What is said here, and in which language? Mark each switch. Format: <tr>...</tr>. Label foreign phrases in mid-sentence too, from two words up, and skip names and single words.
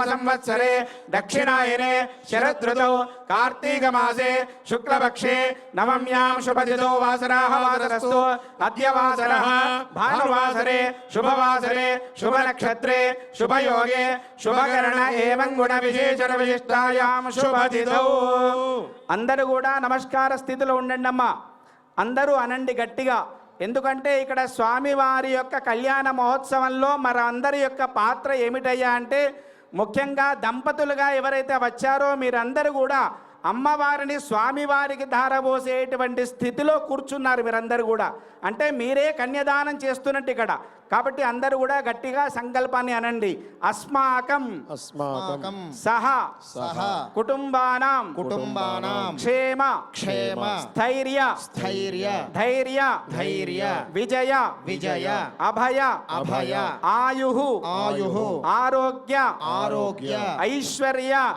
<sa>संवत्सरे दक्षिणायने शरद कार्तीक मासे शुक्लपक्षे नवम्यां शुभतिथौ वासराः वासरस्तु अद्य वासरः भानुवासरे शुभवासरे शुभनक्षत्रे शुभयोगे शुभकरण एवं गुण विशेषण विशिष्टायां शुभतिथौ</sa> <te>అందరూ కూడా నమస్కార స్థితిలో ఉండండి అమ్మా అందరూ అనండి గట్టిగా ఎందుకంటే ఇక్కడ స్వామివారి యొక్క కళ్యాణ మహోత్సవంలో మరి అందరి యొక్క పాత్ర ఏమిటయ్యా అంటే ముఖ్యంగా దంపతులుగా ఎవరైతే వచ్చారో మీరందరూ కూడా అమ్మవారిని స్వామివారికి ధారపోసేటువంటి స్థితిలో కూర్చున్నారు మీరందరూ కూడా అంటే మీరే కన్యాదానం చేస్తున్నట్టు ఇక్కడ కాబట్టి అందరూ కూడా గట్టిగా సంకల్పాన్ని అనండి</te> <sa>అస్మాకం సహ కుటుంబానాం క్షేమ స్థైర్య ధైర్య విజయ అభయ ఆయు ఆరోగ్య ఐశ్వర్య</sa>